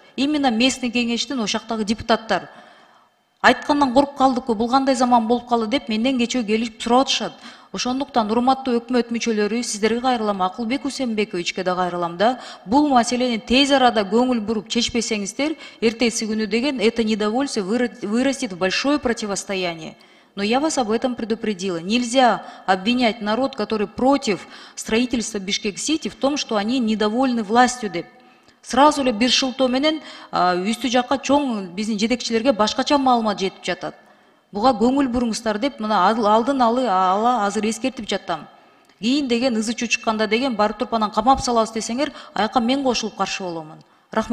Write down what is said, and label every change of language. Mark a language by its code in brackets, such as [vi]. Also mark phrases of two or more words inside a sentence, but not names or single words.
[ky] Именно местный кеңештин ошактагы депутаттар. Айткандан коркуп калдыкпы, бул кандай заман болуп калды деп менден кечөө келип сурап атышат. Ошондуктан урматтуу өкмөт мүчөлөрү, сиздерге кайрылам, Акылбек Кусенбековичке да кайрылам да. Бул маселени тез арада көңүл буруп чечпесеңиздер, эртеси күнү деген [ru] это недовольство вырастет в большое противостояние. Но я вас об этом предупредила. Нельзя обвинять народ, который против строительства Бишкек-Сити, в том, что они недовольны властью деп. [ky] Сразу эле бир шылтоо менен үстү жакка чоң биздин жетекчилерге башкача маалымат жетип жатат. Буга көңүл буруңуздар деп мына алдын ала азыр эскертип жатам. Кийин деген ызы чуу чыкканда деген барып туруп анан камап салабыз десеңер, аяка мен кошулуп каршы боломун.